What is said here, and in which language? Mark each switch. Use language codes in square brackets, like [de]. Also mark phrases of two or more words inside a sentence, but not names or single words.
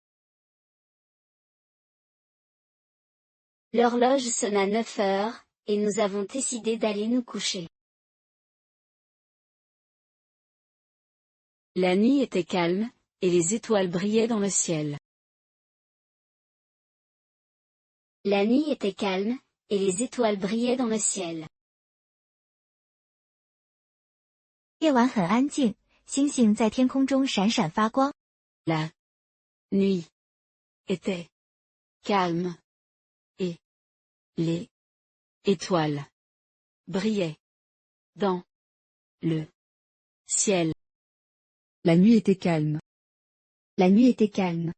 [fr] L'horloge sonna 9 heures, et nous avons décidé d'aller nous coucher. La nuit était calme, et les étoiles brillaient dans le ciel. La nuit était calme, et les étoiles brillaient dans le ciel. [zh] 夜晚很安静，星星在天空中闪闪发光。 [fr] La nuit était calme, et les étoiles brillaient dans le ciel. La nuit était calme. La nuit était calme.